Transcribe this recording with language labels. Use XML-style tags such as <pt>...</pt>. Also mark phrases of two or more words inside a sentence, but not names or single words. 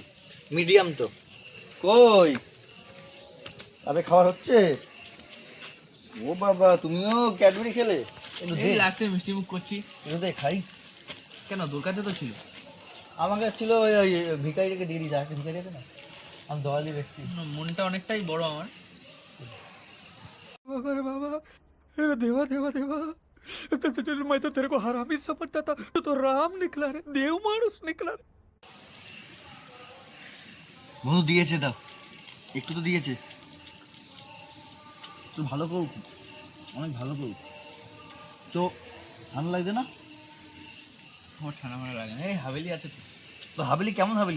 <bn>মিডিয়াম তো কই আবে খাবার হচ্ছে। ও বাবা তুমিও ক্যাডবেরি খেলে? এই লাস্টে মিষ্টি মুখ করছি। এটাতে খাই। কেন তোর কাছে তো ছিল? আমার কাছে ছিল, ওই ভিখারিটাকে দিয়ে দিই, একটা ভিখারি আছে না, আমি দয়ালি ব্যক্তি। মনটা অনেকটাই বড় আমার।</bn> <hi>बाबा रे बाबा, अरे देवा देवा देवा, मैं तो तेरे को हरामी समझता था, तू तो राम निकला रे, देव मानुस निकला रे।</hi> <bn>বন্ধু দিয়েছে, দাও একটু তো দিয়েছে। তো ভালো করুক, অনেক ভালো করুক। তো ঠান্ডা লাগছে না? আমার ঠান্ডা মারা লাগে না। এই হাভেলি আছে তো। তো হাবেলি কেমন হাবেলি?</bn>